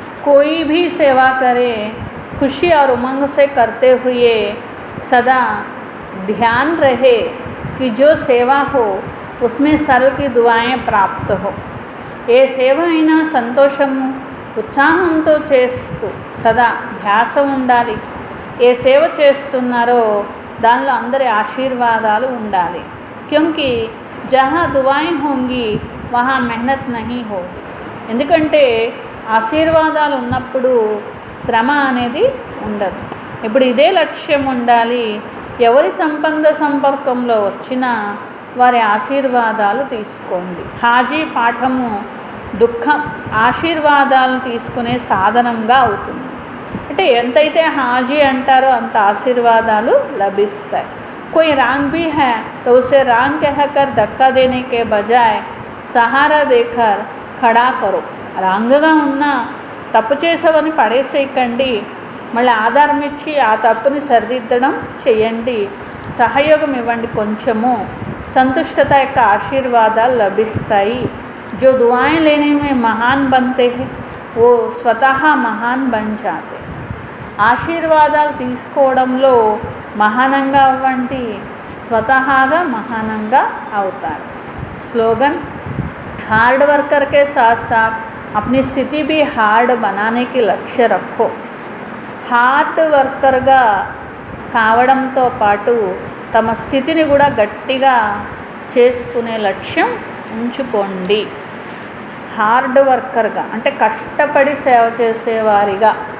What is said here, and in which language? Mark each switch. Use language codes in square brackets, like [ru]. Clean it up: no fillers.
[hi] कोई भी सेवा करे खुशी और उमंग से करते हुए सदा ध्यान रहे कि जो सेवा हो उसमें सर्व की दुआएं प्राप्त हो. [te] ఏ సేవ అయినా సంతోషము ఉత్సాహంతో చేస్తూ సదా ధ్యాస ఉండాలి. ఏ సేవ చేస్తున్నారో దానిలో అందరి ఆశీర్వాదాలు ఉండాలి. [hi] क्योंकि जहाँ दुआएं होंगी वहाँ मेहनत नहीं होगी. [te] ఎందుకంటే ఆశీర్వాదాలు ఉన్నప్పుడు శ్రమ అనేది ఉండదు. ఇప్పుడు ఇదే లక్ష్యం ఉండాలి. ఎవరి సంపర్కంలో వచ్చినా వారి ఆశీర్వాదాలు తీసుకోండి. హాజీ పాఠము దుఃఖం ఆశీర్వాదాలను తీసుకునే సాధనంగా అవుతుంది. అంటే ఎంతైతే హాజీ అంటారో అంత ఆశీర్వాదాలు లభిస్తాయి. [hi] कोई रांग भी है तो उसे रांग कहकर धक्का देने के बजाय सहारा देकर खड़ा करो. [te] రాంగగా ఉన్నా తప్పు చేసావని పడేసేయకండి, మళ్ళీ ఆధారం ఇచ్చి ఆ తప్పుని సరిదిద్దడం చేయండి. సహయోగం ఇవ్వండి. కొంచెము సంతుష్టత యొక్క ఆశీర్వాదాలు లభిస్తాయి. [hi] जो दुआएं लेने में महान बनते हैं वो स्वतः महान बन जाते. [te] ఆశీర్వాదాలు తీసుకోవడంలో మహానంగా అవ్వండి, స్వతహాగా మహానంగా అవుతారు. [hi] స్లోగన్ हार्ड वर्कर के साथ साथ अपनी स्थिति भी हार्ड बनाने की लक्ष्य रखो. [te] హార్డ్ వర్కర్గా కావడంతో పాటు తమ స్థితిని కూడా గట్టిగా చేసుకునే లక్ష్యం ఉంచుకోండి. హార్డ్ వర్కర్గా అంటే కష్టపడి సేవ చేసేవారిగా.